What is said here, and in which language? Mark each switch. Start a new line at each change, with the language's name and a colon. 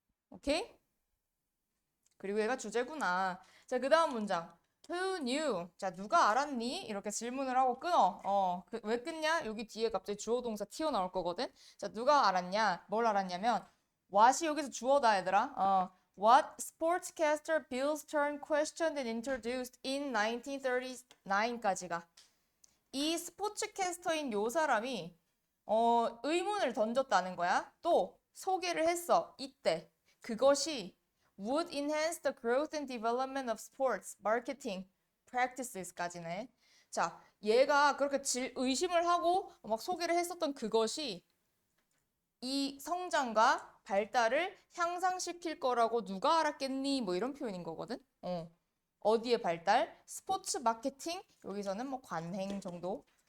Korean: 오케이? 그리고 얘가 주제구나. 자, 그 다음 문장.
English: Who knew?
Korean: 자, 누가 알았니? 이렇게 질문을 하고 끊어. 왜 끊냐? 여기 뒤에 갑자기 주어 동사 튀어나올 거거든. 자, 누가 알았냐? 뭘 알았냐면, what이 여기서 주어다, 얘들아.
English: What sportscaster Bill Stern questioned and introduced in 1939까지가.
Korean: 이 스포츠캐스터인 요 사람이 의문을 던졌다는 거야. 또 소개를 했어. 이때.
English: 그것이 would enhance the growth and development of sports marketing practices까지네.
Korean: 자, 얘가 그렇게 의심을 하고 막 소개를 했었던 그것이 이 성장과 발달을 향상시킬 거라고 누가 알았겠니? 뭐 이런 표현인 거거든. 어디에 발달? 스포츠 마케팅? 여기서는 뭐 관행 정도.